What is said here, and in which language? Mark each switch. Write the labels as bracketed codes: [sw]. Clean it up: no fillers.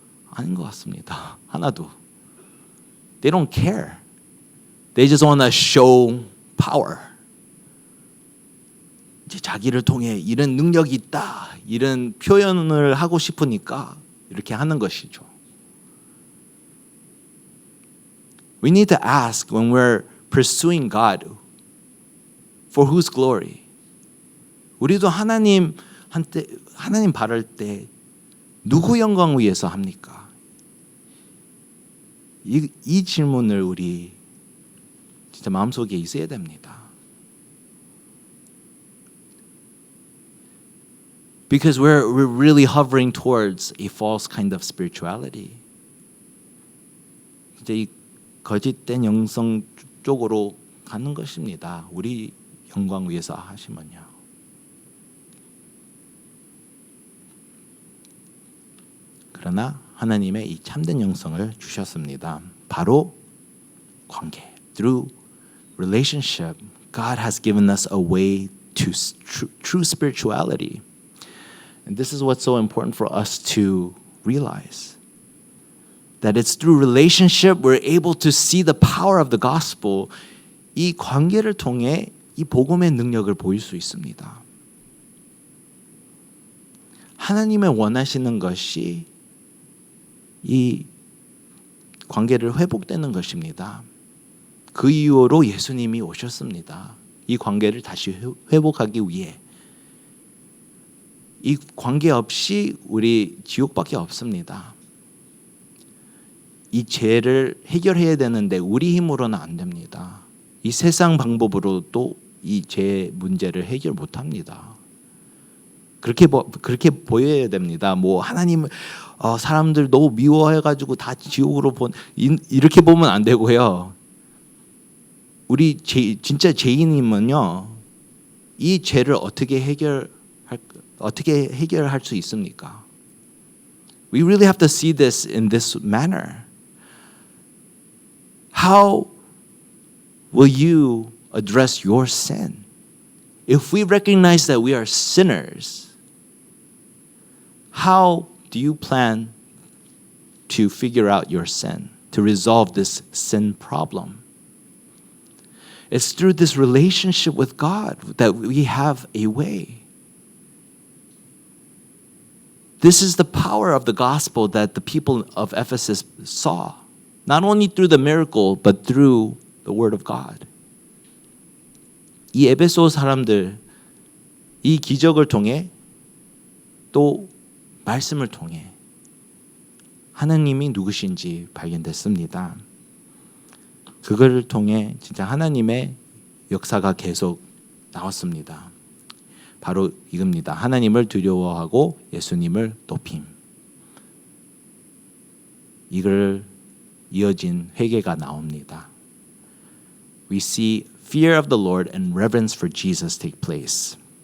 [ko] 아닌 것 같습니다. 하나도. [en] They don't care. They just want to show power. [ko] 이제 자기를 통해 이런 능력이 있다, 이런 표현을 하고 싶으니까 이렇게 하는 것이죠. [en] We need to ask when we're pursuing God, for whose glory? [ko] 우리도 하나님 바랄 때 누구 영광 위해서 합니까? 이 질문을 우리 진짜 마음속에 있어야 됩니다. [en] Because we're really hovering towards a false kind of spirituality. [ko] 이제 이 거짓된 영성 쪽으로 가는 것입니다. 우리 영광 위해서 하시면요. 그러나 하나님의 이 참된 영성을 주셨습니다. 바로 관계. [en] Through relationship, God has given us a way to true spirituality. And this is what's so important for us to realize. That it's through relationship we're able to see the power of the gospel. [ko] 이 관계를 통해 이 복음의 능력을 보일 수 있습니다. 하나님의 원하시는 것이 이 관계를 회복되는 것입니다. 그 이유로 예수님이 오셨습니다. 이 관계를 다시 회복하기 위해. 이 관계 없이 우리 지옥밖에 없습니다. 이 죄를 해결해야 되는데 우리 힘으로는 안 됩니다. 이 세상 방법으로도 이 죄 문제를 해결 못합니다. 그렇게 보여야 됩니다. 뭐 하나님 사람들 너무 미워해가지고 다 지옥으로 이렇게 보면 안 되고요. 우리 진짜 죄인이면요, 이 죄를 어떻게 해결할 수 있습니까? [en] We really have to see this in this manner. How will you address your sin? If we recognize that we are sinners, how do you plan to figure out your sin, to resolve this sin problem? It's through this relationship with God that we have a way. This is the power of the gospel that the people of Ephesus saw. Not only through the miracle, but through the word of God. [ko] 이 에베소 사람들, 이 기적을 통해 또 말씀을 통해 하나님이 누구신지 발견됐습니다. 그걸 통해 진짜 하나님의 역사가 계속 나왔습니다. 바로 이겁니다. 하나님을 두려워하고 예수님을 높임. 이걸 이어진 회개가 나옵니다. [en] We see fear of the Lord and reverence for Jesus take place.